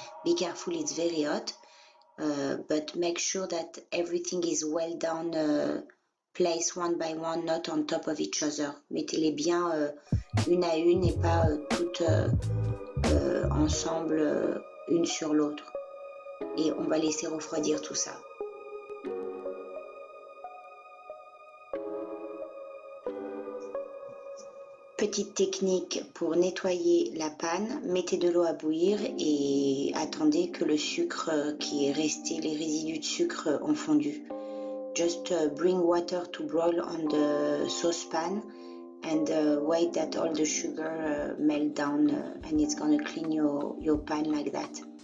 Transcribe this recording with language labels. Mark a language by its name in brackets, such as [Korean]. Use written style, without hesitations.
[English] Be careful, it's very hot, but make sure that everything is well down, place one by one, not on top of each other. [French] Mettez-les bien une à une et pas toutes ensemble, une sur l'autre. Et on va laisser refroidir tout ça. Petite technique pour nettoyer la panne, mettez de l'eau à bouillir et attendez que le sucre qui est resté, les résidus de sucre ont fondu. [English] Just bring water to boil on the saucepan and wait that all the sugar melt down, and it's gonna clean your pan like that.